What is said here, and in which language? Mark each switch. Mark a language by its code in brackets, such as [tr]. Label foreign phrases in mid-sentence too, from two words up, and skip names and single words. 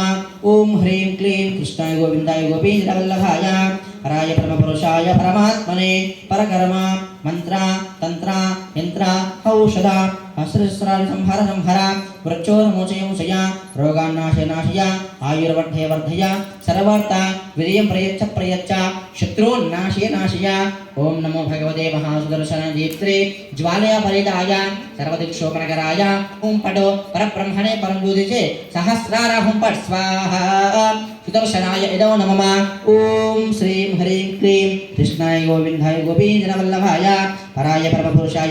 [sa] ఓం హ్రీం క్లీం కృష్ణాయ గోవిందాయ గోపీజనవల్లభాయ పరాయ పరమపురుషాయ పరమాత్మనే పరకర్మ మంత్ర తంత్ర యంత్ర ఔషధ అస్త్రస్త్రార్ సంహర సంహర మృత్యోర్మోచయ మోచయ రోగాన్నాశయ నాశయ ఆయుర్వర్ధయ వర్ధయ సర్వార్థ విజయం ప్రయచ్చ ప్రయచ్చ. शत्रून्नाशय नाशय ओम नमो भगवते महासुदर्शनदीप्त्रे ज्वालया परिदाय सर्वदिक्षोपनगराय ओम पटो परब्रह्मणे परमज्योतिषे सहस्रार हुं पट् स्वाहा सुदर्शनाय इदो नमः ओम श्रीं ह्रीं क्लीं कृष्णाय गोविन्दाय गोपीजनवल्लभाय पराय परमपुरुषाय